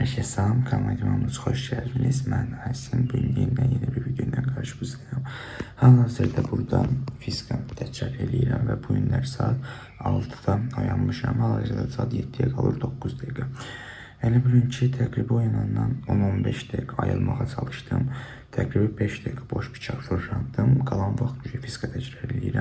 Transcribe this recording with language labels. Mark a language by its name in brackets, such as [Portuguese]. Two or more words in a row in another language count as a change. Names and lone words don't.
[Turkish] Herkese selam, kanalıma hoş geldiniz. Ben Ersin. Bugün yeni bir videoyla karşınızdayım. [Azerbaijani] Hal-hazırda burada fizika təkrar eləyirəm və bu günlər saat 6'da oyanmışam. Hal-hazırda saat 7'ye qalır 9 dəqiqə. Yəni bugünkü təqribi oyanandan 10-15 dəqiqə ayılmağa çalışdım. Təqribi 5 dəqiqə boş bıçaq fırlandım. Qalan vaxt fizika təkrar eləyirəm.